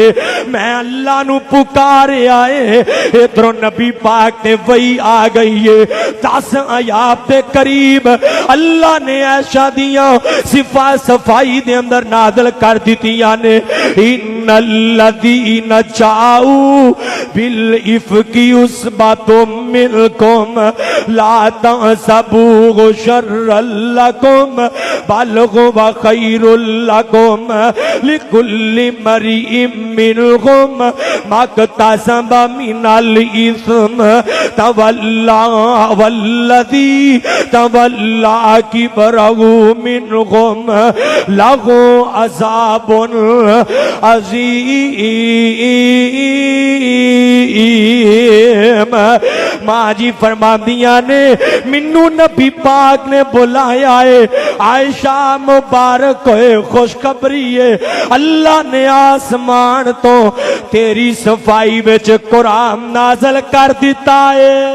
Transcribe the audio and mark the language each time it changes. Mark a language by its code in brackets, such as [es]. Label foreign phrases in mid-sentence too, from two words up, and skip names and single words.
[pa] میں اللہ نوں پکاریا ہے۔ ادھروں نبی پاک تے وحی آ گئی ہے. 10 آیات دے قریب اللہ نے عائشہ دیاں صفا صفائی دے اندر نازل کر دتیاں نے. [ar] إن الذين جاءوا بالإفك عصبة منكم لا تحسبوه شرا لكم بل هو خير لكم لكل امرئ منهم ما اكتسب من الإثم تولى والذي تولى كبره منهم له عذاب عظيم. [pa] ماں جی فرماندیاں نے مینوں نبی پاک نے بلایا ہے. عائشہ مبارک ہووے خوشخبری ہے اللہ نے آسمان توں تیری صفائی وچ قرآن نازل کر دتا ہے.